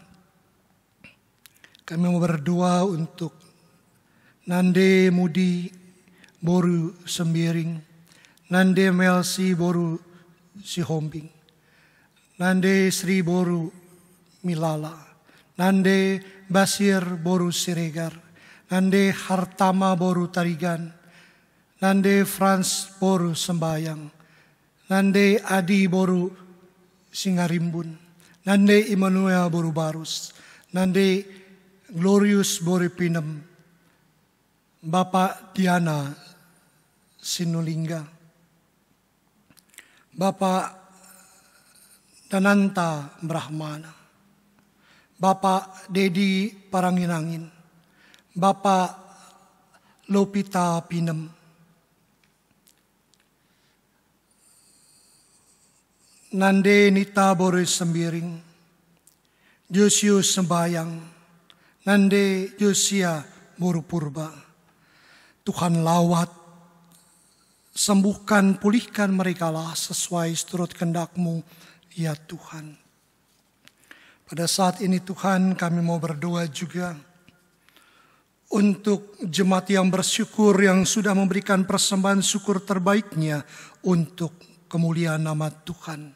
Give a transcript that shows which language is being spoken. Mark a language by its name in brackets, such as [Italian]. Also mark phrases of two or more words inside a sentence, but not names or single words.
[Indonesian] Kami mau berdoa untuk Nande Mudi Boru Sembiring, Nande Melsi Boru Sihombing, Nande Sri Boru Milala, Nande Basir Boru Siregar, Nande Hartama Boru Tarigan, Nande Frans Boru Sembayang, Nande Adi Boru Singarimbun, Nande Immanuel Boru Barus, Nande Glorious Boru Pinem, Bapak Diana Sinulingga, Bapak Dananta Brahmana, Bapak Dedi Paranginangin, Bapak Lopita Pinem, Nande Nita Boris Sembiring, Josius Sembayang, Nande Josia Boru Purba. Tuhan lawat, sembuhkan, pulihkan mereka lah sesuai seturut kehendak-Mu, ya Tuhan. Pada saat ini Tuhan kami mau berdoa juga untuk jemaat yang bersyukur yang sudah memberikan persembahan syukur terbaiknya untuk kemuliaan nama Tuhan.